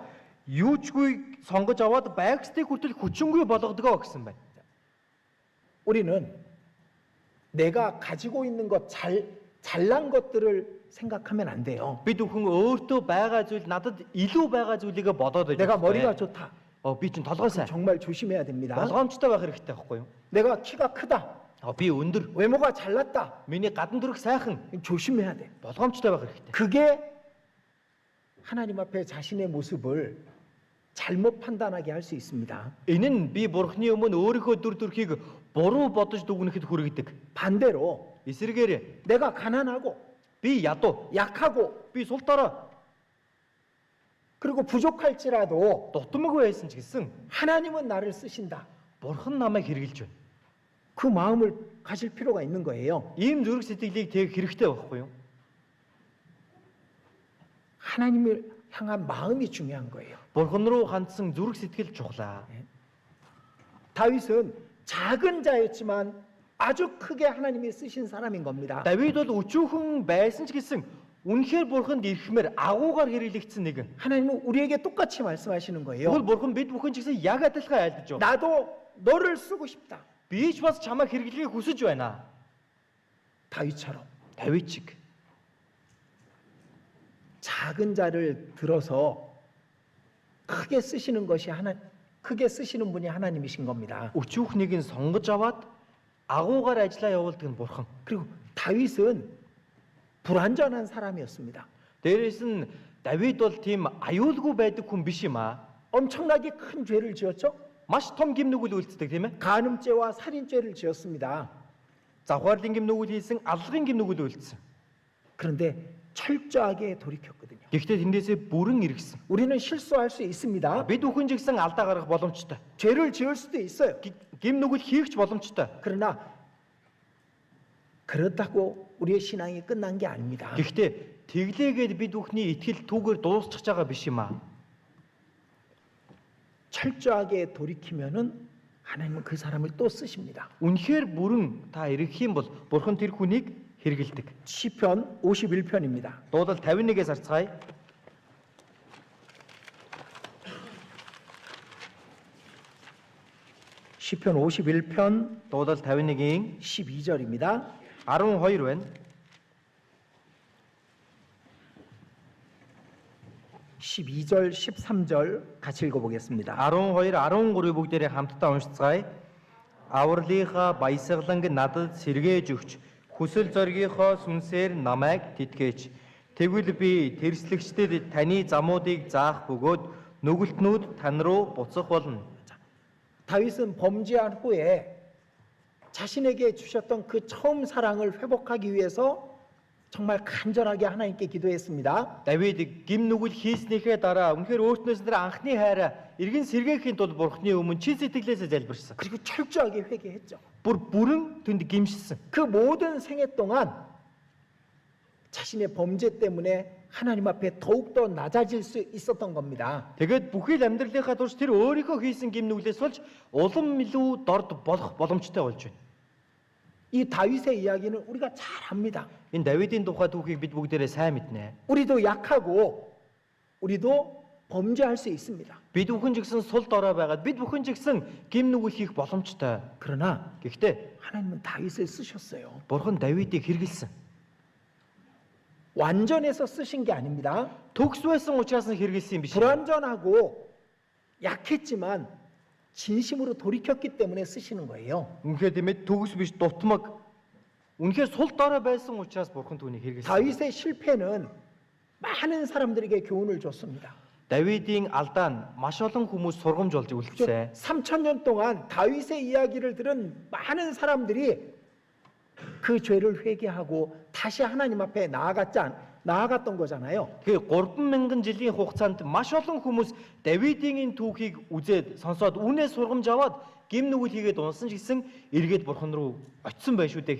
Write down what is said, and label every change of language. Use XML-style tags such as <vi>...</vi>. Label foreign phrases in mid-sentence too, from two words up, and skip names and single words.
<mn>Юучгүй сонгож аваад байгстыг хүртэл хүчингүй болгодгоо гэсэн байна.</mn> <ko>우리는 내가 가지고 있는 것, 잘난 것들을 생각하면 안 돼요.</ko> <mn>Бид бүхэн өөртөө байгаа зүйл надад илүү байгаа зүйлийг бодоод байж</mn> <ko>내가</ko> <mn>байгаа.</mn> <ko>머리가 좋다.</ko> <mn>Би чинь толгой сайн.</mn> <ko>정말 조심해야 됩니다.</ko> <mn>Болгоомжтой байх хэрэгтэй байхгүй юу?</mn> <ko>내가 키가 크다.</ko> <mn>Би өндөр.</mn> <ko>외모가 잘났다.</ko> <mn>Миний гадна төрх сайхан.</mn> <ko>조심해야 돼.</ko> <mn>Болгоомжтой байх хэрэгтэй.</mn> <ko>그게 하나님 앞에 자신의 모습을 잘못 판단하게 할 수 있습니다.</ko> <mn>Энэ нь би Бурханы өмнө өөрийнхөө дүр төрхийг буруу бодож дүгнэхэд хүргэдэг.</mn> <ko>반대로</ko> <mn>Эсвэргээр</mn> <ko>내가 가난하고</ko> <mn>би ядуу,</mn> <ko>약하고</ko> <mn>би сул дорой,</mn> <ko>그리고 부족할지라도</ko> <mn>дутмаг байсан ч гэсэн</mn> <ko>하나님은 나를 쓰신다.</ko> <mn>Бурхан намайг хэрэгжилж байна.</mn> <ko>그 마음을 가질 필요가 있는 거예요.</ko> <mn>Ийм зүрх сэтгэлийг тээх хэрэгтэй байхгүй юу?</mn> <ko>하나님을 향한 마음이 중요한 거예요.</ko> <mn>Бурхан руу хандсан зүрх сэтгэл чухлаа.</mn> <ko>다윗은 작은 자였지만 아주 크게 하나님이 쓰신 사람인 겁니다.</ko> <mn>Давид бол өчүүхэн байсан ч гэсэн үнэхээр Бурханд ирэхмээр агуугаар хэрэглэгдсэн нэгэн.</mn> <ko>하나님은 우리에게 똑같이 말씀하시는 거예요.</ko> <mn>Тэгвэл Бурхан бид бүхэн ч гэсэн яг адилхан айлдаж байна.</mn> <ko>나도 너를 쓰고 싶다.</ko> <mn>Би ч бас чамайг хэрэглэхийг хүсэж байна.</mn> <ko>다윗처럼</ko> <mn>Давид чиг</mn> <ko>작은 자를 들어서 크게 쓰시는 것이 크게 쓰시는 분이 하나님이신 겁니다.</ko> <mn>өчүүхнийг нь сонгож аваад агуугаар ажиллаа явуулдаг нь Бурхан.</mn> <ko>그리고 다윗은 불완전한 사람이었습니다.</ko> <mn>Дээрээс нь Давид бол тийм аюулгүй байдаг хүн биш юм аа.</mn> <ko>엄청나게 큰 죄를 지었죠.</ko> <mn>Маш том гим нүгэл үйлддэг тийм ээ.</mn> <ko>간음죄와 살인죄를 지었습니다.</ko> <mn>Завхаарлын гим нүгэл хийсэн, аллагын гим нүгэл үйлдсэн.</mn> <ko>그런데 철저하게 돌이켰거든요.</ko> <mn>Гэхдээ тэндээсээ бүрэн эргэсэн.</mn> <ko>우리는 실수할 수 있습니다.</ko> <mn>Бид бүхэн ч гэсэн алдаа гаргах боломжтой.</mn> <ko>죄를 지을 수도 있어요.</ko> <mn>Гим нүгэл хийх ч боломжтой.</mn> <ko>그러나 그렇다고 우리의 신앙이 끝난 게 아닙니다.</ko> <mn>Гэхдээ тэглээгээд бид бүхний итгэл түүгээр дуусчих байгаа биш юм аа.</mn> <ko>철저하게 돌이키면은 하나님은 그 사람을 또 쓰십니다.</ko> <mn>Үнэхээр бүрэн та эргэх юм бол Бурхан тэр хүнийг хэрэгэлдэг.</mn> <ko>시편 51편입니다.</ko> <mn>Дуулал 51-ээс харцгаая.</mn> <ko>시편 51편</ko> <mn>Дуулал 51-ийн</mn> <ko>12절입니다.</ko> <mn>12 байна.</mn> <ko>12절, 13절 같이 읽어보겠습니다.</ko> <mn>12, 13-ыг бүгдээрээ хамтдаа уншицгаая. Авралынхаа баясгаланг надад сэргээж өгч, хүсэл зоригийнхоо сүнсээр намайг тэтгэж. Тэгвэл би тэрслэгчдэд таны замуудыг заах бөгөөд нүгэлтнүүд тань руу буцах болно.</mn> <ko>다윗은 범죄한 후에 자신에게 주셨던 그 처음 사랑을 회복하기 위해서 정말 간절하게 하나님께 기도했습니다.</ko> <mn>Давид гим нүгэл хийснийхээ дараа үнэхээр өөртнөөс нэр анхны хайраа эргэн сэргээхийн тулд Бурхны өмнө чин сэтгэлээсээ залбирсан.</mn> <ko>그리고 철저하게 회개했죠.</ko> <mn>Бүрэн түнд гимшсэн.</mn> <ko>그 모든 생애 동안 자신의 범죄 때문에 하나님 앞에 더욱더 낮아질 수 있었던 겁니다.</ko> <mn>Тэгээд бүхий л амьдралынхаа турш тэр өөрийнхөө хийсэн гим нүглээс болж улам илүү дорд болох боломжтой болж байна.</mn> <ko>이 다윗의 이야기는 우리가 잘 압니다.</ko> <mn>Энэ Давидын тухай түүхийг бид бүгдээрээ сайн мэднэ.</mn> <ko>우리도 약하고 우리도 범죄할 수 있습니다.</ko> <mn>Бид бүхэн ч гэсэн сул дорой байгаад бид бүхэн ч гэсэн гим нүгэл хийх боломжтой.</mn> <ko>그러나</ko> <mn>Гэхдээ</mn> <ko>하나님은 다윗을 쓰셨어요.</ko> <mn>Бурхан Давидыг хэрэгэлсэн.</mn> <ko>완전해서 쓰신 게 아닙니다.</ko> <mn>Төгс байсан учраас нь хэрэгэлсэн юм биш.</mn> <ko>불완전하고 약했지만 진심으로 돌이켰기 때문에 쓰시는 거예요.</ko> <mn>Үнэхээр тийм ээ төгс биш дутмаг. Үнэхээр сул дорой байсан учраас Бурхан түүнийг хэрэгэлсэн.</mn> <ko>다윗의 실패는 많은 사람들에게 교훈을 줬습니다.</ko> <mn>Давидын алдаа нь маш олон хүмүүс сургамж болж үлдсэн.</mn> <ko>3,000년 동안 다윗의 이야기를 들은 많은 사람들이 그 죄를 회개하고 다시 하나님 앞에 나아갔던 거잖아요.</ko> <mn>Тэгэхээр 3000 жилийн хугацаанд маш олон хүмүүс Давидын энэ түүхийг үзээд сонсоод үнээс сургамж аваад гим нүгэл хийгээд унсан ч гэсэн эргээд Бурхан руу очисон байх шүү дээ.</mn>